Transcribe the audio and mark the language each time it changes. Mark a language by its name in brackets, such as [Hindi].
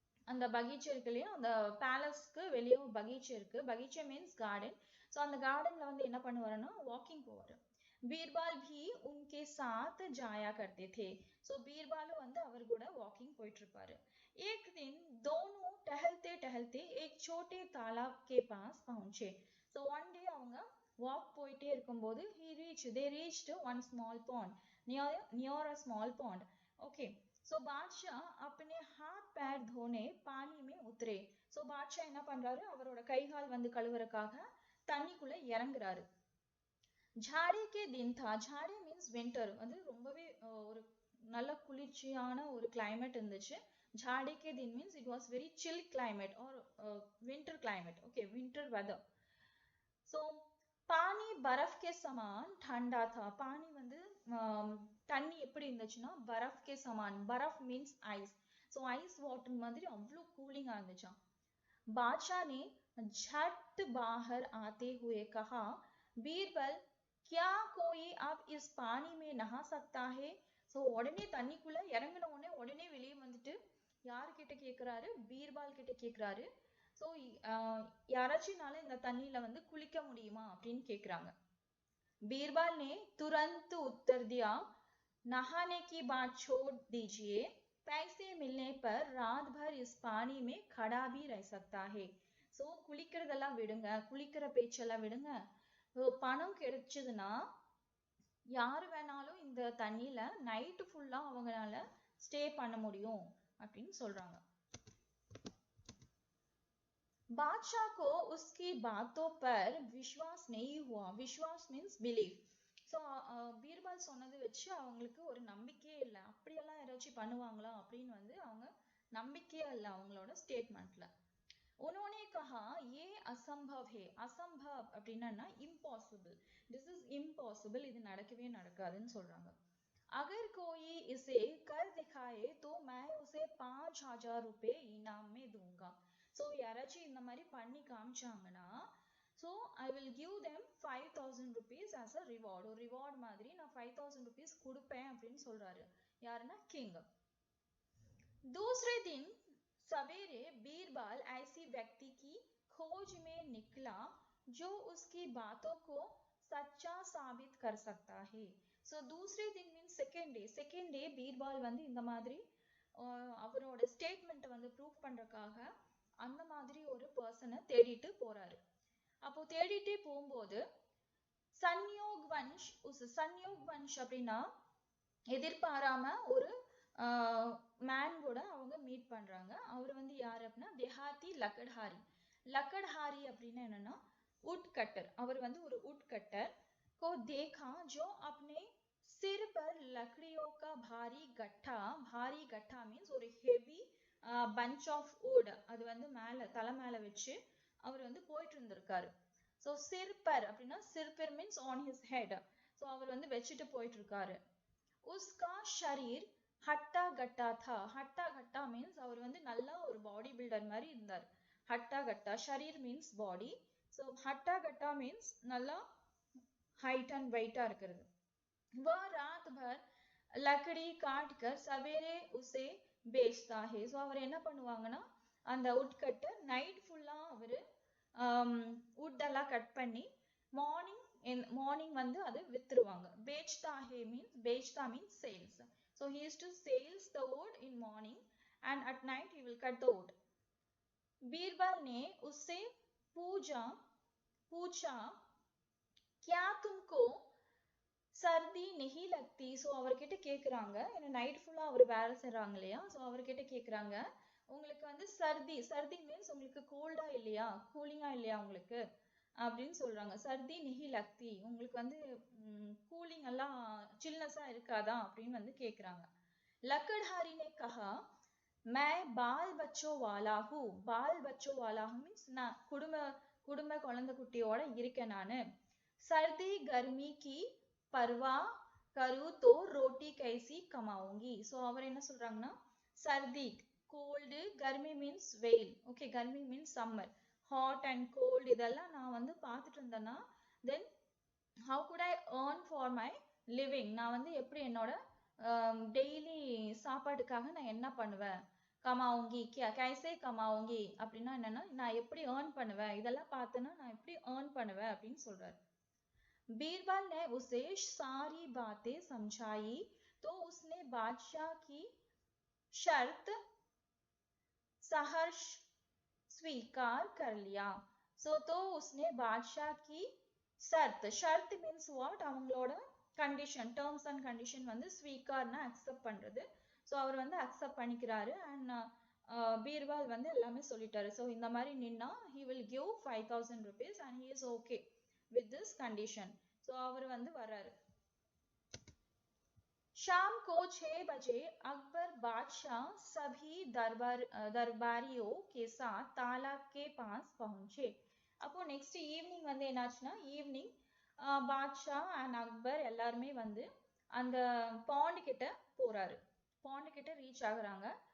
[Tamil] அந்த பகீச்சை இருக்கு இல்லையா, அந்த பேலஸ்க்கு வெளியே பகீச்சை இருக்கு. பகீச்சை மீன்ஸ் கார்டன். ஸோ அந்த கார்டன்ல வந்து என்ன பண்ணுவாருன்னா வாக்கிங் போவாரு. [Hindi] बीरबल भी उनके साथ जाया करते थे. [Tamil] सो बीरबल வந்து அவர் கூட வாக்கிங் போயிட்டு இருப்பாரு. [Hindi] एक दिन दोनों टहलते टहलते एक छोटे तालाब के पास पहुंचे. [English] so one day [Tamil] அவங்க வாக் போயிட்டே இருக்கும்போது [English] they reached one small pond, near a small pond. Okay. [Hindi] सो बादशाह अपने हाथ पैर धोने पानी में उतरे. [Tamil] सो बादशाह என்ன பண்றாரு, அவரோட கைகால் வந்து கழுவுறதுக்காக தண்ணிக்குள்ள இறங்குறாரு. [Hindi] झाड़ी के दिन था. [Tamil] झाड़ी மீன்ஸ் வின்டர். வந்து ரொம்பவே ஒரு நல்ல குளிர்ச்சியான ஒரு கிளைமேட் இருந்துச்சு. [Hindi] झाड़ी के दिन [English] Means it was very chill climate or winter climate. Okay, winter weather. [Hindi] So पानी बर्फ के समान ठंडा था. [Tamil] पानी வந்து தண்ணி எப்படி இருந்துச்சுன்னா [Hindi] बर्फ के समान. [English] बर्फ means ice. [Tamil] So ice water மாதிரி அவ்வளோ கூலிங்கா இருந்துச்சாம். [Hindi] बादशाह ने झट बाहर आते हुए कहा, बीरबल क्या कोई अब इस पानी में नहा सकता है? [Tamil] ஸோ உடனே தண்ணிக்குள்ள இறங்கின உடனே வெளியே வந்துட்டு யாருக்கிட்ட கேட்கிறாரு, பீர்பால் கிட்ட கேட்கிறாரு. ஸோ யாராச்சும்னால இந்த தண்ணியில வந்து குளிக்க முடியுமா அப்படின்னு கேக்குறாங்க. बीरबल ने तुरंत उत्तर दिया, नहाने की बात छोड़ दीजिए, पैसे मिलने पर रात भर इस पानी में खड़ा भी रह सकता है. ஸோ குளிக்கிறதெல்லாம் விடுங்க, குளிக்கிற பேச்செல்லாம் விடுங்க. பணம் கிடைச்சதுன்னா யாரு வேணாலும் இந்த தண்ணியில நைட்டு ஃபுல்லா அவங்களால ஸ்டே பண்ண முடியும் அப்படின்னு சொல்றாங்க. [Hindi] बादशाह को उसकी बातों पर विश्वास नहीं हुआ. [English] विश्वास means believe. [Tamil] ஸோ பீர்பால் சொன்னது வச்சு அவங்களுக்கு ஒரு நம்பிக்கையே இல்லை. அப்படியெல்லாம் யாராச்சும் பண்ணுவாங்களா அப்படின்னு வந்து அவங்க நம்பிக்கையே இல்லை அவங்களோட ஸ்டேட்மெண்ட்ல. [Hindi] उन्होंने कहा ये असंभव है. [Tamil] असंभव அப்படின்னா impossible. [English] this is impossible. [Tamil] இது நடக்கவே நடக்காதுன்னு சொல்றாங்க. [Hindi] अगर कोई इसे कर दिखाए तो मैं उसे 5,000 रुपए इनाम में दूंगा. [English] so [Tamil] யாராச்சும் இந்த மாதிரி பண்ணி காமிச்சாங்கன்னா [English] So I will give them 5,000 rupees as a reward. [Tamil] ஒரு ரிவார்ட் மாதிரி நான் 5,000 rupees கொடுப்பேன் அப்படின்னு சொல்றாரு. யாருன்னா கிங். [Hindi] दूसरे दिन सवेरे बीरबल ऐसी व्यक्ति की खोज में निकला जो उसकी बातों को सच्चा साबित कर सकता है. [Tamil] ஸோ [Hindi] दूसरे दिन [Tamil] மீன்ஸ் செகண்ட் டே பீர்பால் வந்து இந்த மாதிரி அவரோட ஸ்டேட்மெண்ட்டை வந்து ப்ரூவ் பண்றதுக்காக அந்த மாதிரி ஒரு பர்சனை தேடிட்டு போறாரு. அப்போ தேடிட்டே போகும்போது சன்யோக் வன்ஷ் அப்படின்னா எதிர்பாராம ஒரு மேன் கூட அவங்க மீட் பண்றாங்க. அவர் வந்து யாரு அப்படின்னா [Hindi] தேஹாத்தி லக்கட்ஹாரி [Tamil] அப்படின்னா என்னன்னா உட் கட்டர். அவர் வந்து ஒரு உட் கட்டர். [Hindi] को देखा जो अपने सिर पर लकड़ियों का भारी गट्ठा मीन्स ஒரு ஹெவி [English] bunch of wood [Tamil] அது வந்து தலை மேல வச்சு அவர் வந்து போயிட்டு இருந்திருக்காரு. ஸோ சிர் பர் அப்படின்னா சிர்பர் means on his head. So அவர் வந்து வச்சுட்டு போயிட்டு இருக்காரு. [Hindi] உஸ்கா ஷரீர் ஹட்டா கட்டா [Tamil] மீன்ஸ் அவர் வந்து நல்லா ஒரு பாடி பில்டர் மாதிரி இருந்தார். [Hindi] ஹட்டா கட்டா ஷரீர் மீன்ஸ் பாடி. ஸோ ஹட்டா கட்டா மீன்ஸ் [Tamil] நல்லா [English] height and वेटा [Hindi] இருக்கிறது. वह रात भर लकड़ी काट कर सवेरे उसे बेचता है. [Tamil] ஸோ அவர் என்ன பண்ணுவாங்கன்னா அந்த உட்கட்டர் நைட் ஃபுல்லா அவரு wood எல்லாம் கட் பண்ணி மார்னிங் வந்து அது வித்துருவாங்க. [Hindi] बेचता है means बेचता means sales. [English] So he used to sales the wood in morning and at night he will cut the wood. [Hindi] Birbal ने उससे पूछा क्या तुमको सर्दी नहीं लगती. [Tamil] ஸோ அவர்கிட்ட கேக்குறாங்க, ஏன்னா நைட் ஃபுல்லா அவர் வேலை செய்றாங்க இல்லையா, ஸோ அவர்கிட்ட கேக்குறாங்க உங்களுக்கு வந்து சர்தி மீன்ஸ் உங்களுக்கு கோல்டா இல்லையா, கூலிங்கா இல்லையா உங்களுக்கு அப்படின்னு சொல்றாங்க. [Hindi] சர்தி நெஹி லக்தி, [Tamil] உங்களுக்கு வந்து கூலிங் எல்லாம் சில்னஸா இருக்காதா அப்படின்னு வந்து கேக்குறாங்க. [Hindi] लकड़हारी ने कहा मैं बाल बच्चों वाला हूँ. बाल बच्चों वाला हूँ [Tamil] மீன்ஸ் நான் குடும்ப குழந்தை குட்டியோட இருக்கேன் நானு. [Hindi] सर्दी गर्मी की परवा करूँ तो रोटी कैसी कमाऊंगी. [Tamil] ஸோ அவர் என்ன சொல்றாங்கன்னா சர்தி கோல்டு, கர்மி மீன்ஸ் வெயில், okay Karmi means summer, hot and gold இதெல்லாம் நான் வந்து பார்த்துட்டு இருந்தேன்னா [English] then how good I earn for my living, [Tamil] நான் வந்து எப்படி என்னோட டெய்லி சாப்பாட்டுக்காக நான் என்ன பண்ணுவேன், [Hindi] கமாவுங்கி கைசே கமாவுங்கி [Tamil] அப்படின்னா என்னன்னா நான் எப்படி ஏர்ன் பண்ணுவேன், இதெல்லாம் பார்த்தேன்னா நான் எப்படி ஏர்ன் பண்ணுவேன் அப்படின்னு சொல்றாரு. [Hindi] बीरबल ने उसे सारी बातें समझाई तो उसने बादशाह की शर्त सहर्ष स्वीकार कर लिया. [Tamil] So [Hindi] तो उसने बादशाह की शर्त [Tamil] means what, அவங்களோட கண்டிஷன், டேர்ம்ஸ் அண்ட் கண்டிஷன் வந்து ஸ்வீகார்னா அக்செப்ட் பண்றது. ஸோ அவர் வந்து அக்செப்ட் பண்ணிக்கிறாரு அண்ட் பீர்பால் வந்து எல்லாமே சொல்லிட்டாரு. [English] so [Tamil] இந்த மாதிரி நின்னா [English] he will give 5,000 rupees and he is okay with this condition. [Tamil] So அவர் வந்து வர்றாரு. [Hindi] शाम को 6 बजे अकबर बादशाह सभी दरबारियों के साथ तालाब के पास पहुंचे. [Tamil] அப்போ நெக்ஸ்ட் ஈவினிங் வந்து என்னாச்சுன்னா ஈவினிங் பாட்ஷா அண்ட் அக்பர் எல்லாருமே வந்து அந்த பாண்ட் கிட்ட போறாரு, பாண்ட் கிட்ட ரீச் ஆகுறாங்க.